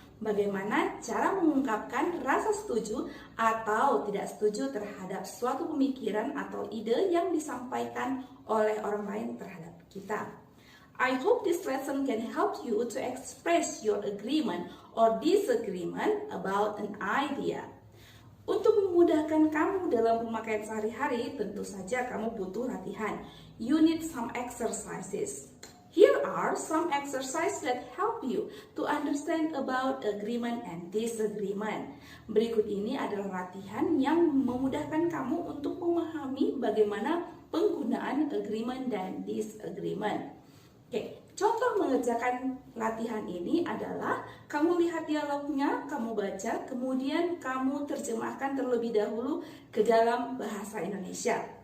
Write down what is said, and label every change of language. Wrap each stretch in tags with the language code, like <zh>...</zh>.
<id>Bagaimana cara mengungkapkan rasa setuju atau tidak setuju terhadap suatu pemikiran atau ide yang disampaikan oleh orang lain terhadap kita.</id> <en>I hope this lesson can help you to express your agreement or disagreement about an idea.</en> <id>Untuk memudahkan kamu dalam pemakaian sehari-hari, tentu saja kamu butuh latihan.</id> <en>You need some exercises. Here are some exercises that help you to understand about agreement and disagreement.</en> <id>Berikut ini adalah latihan yang memudahkan kamu untuk memahami bagaimana penggunaan agreement dan disagreement. Oke, contoh mengerjakan latihan ini adalah kamu lihat dialognya, kamu baca, kemudian kamu terjemahkan terlebih dahulu ke dalam bahasa Indonesia.</id>